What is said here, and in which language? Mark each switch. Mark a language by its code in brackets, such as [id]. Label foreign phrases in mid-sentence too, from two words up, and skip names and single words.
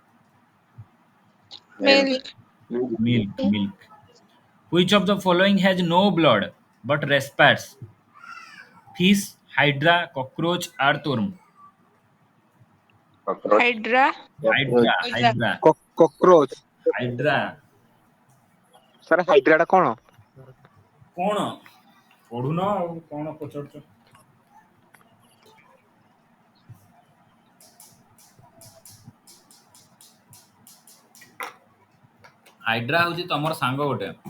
[en] Milk. Milk. Milk. Which of the following has no blood but respires? Fish, hydra, cockroach, earthworm. Cockroach. Hydra. Cockroach. Hydra. Cockroach. [or] ହାଇଡ୍ରା ସାର୍ ହାଇଡ୍ରାଟା କଣ? କଣ ପଢୁନ ଆଉ କଣ ପଚାରୁଛ? ହାଇଡ୍ରା ହଉଛି ତମର ସାଙ୍ଗ ଗୋଟେ।